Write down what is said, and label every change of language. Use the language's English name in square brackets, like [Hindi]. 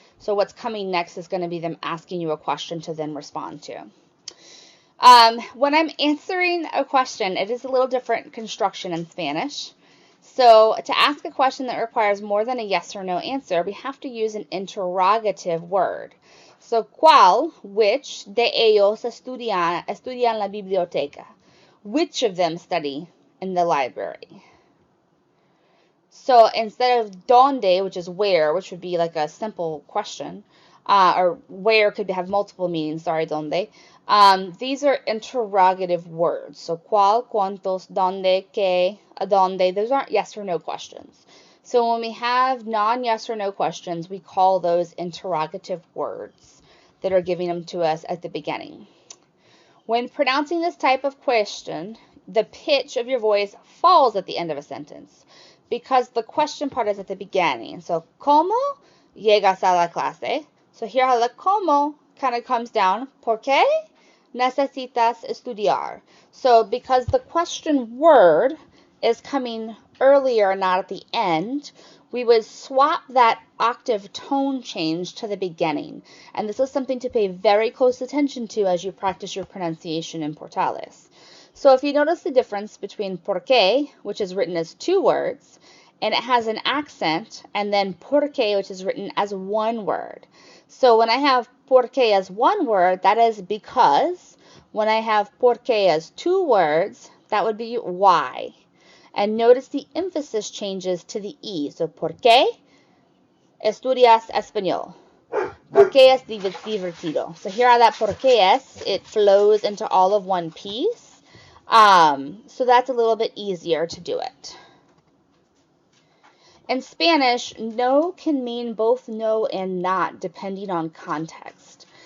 [English] So what's coming next is going to be them asking you a question to then respond to. When I'm answering a question, it is a little different construction in Spanish. So to ask a question that requires more than a yes or no answer, we have to use an interrogative word. [Spanish] So, ¿cuál, [English] which, [Spanish] de ellos estudian la biblioteca? [English] Which of them study in the library? So instead of donde, which is where, which would be like a simple question, or where could have multiple meanings, donde. These are interrogative words. [Spanish] So cuál, cuántos, dónde, qué, a dónde. [English] Those aren't yes or no questions. So when we have non-yes or no questions, we call those interrogative words that are giving them to us at the beginning. When pronouncing this type of question, the pitch of your voice falls at the end of a sentence because the question part is at the beginning. So, [Spanish] ¿cómo llegas a la clase? [English] So here how the como kind of comes down. [Spanish] ¿Por qué necesitas estudiar? [English] So because the question word is coming earlier, not at the end, we would swap that octave tone change to the beginning. And this is something to pay very close attention to as you practice your pronunciation in Importalis. So if you notice the difference between por qué, which is written as 2 words, and it has an accent, and then por qué, which is written as 1 word. So when I have por qué as 1 word, that is because. When I have por qué as 2 words, that would be why. And notice the emphasis changes to the E. [Spanish] So, ¿por qué estudias español? ¿Por qué es divertido? [English] So here are that [Spanish] por qué es. [English] It flows into all of one piece. So that's a little bit easier to do it. In Spanish, no can mean both no and not, depending on context.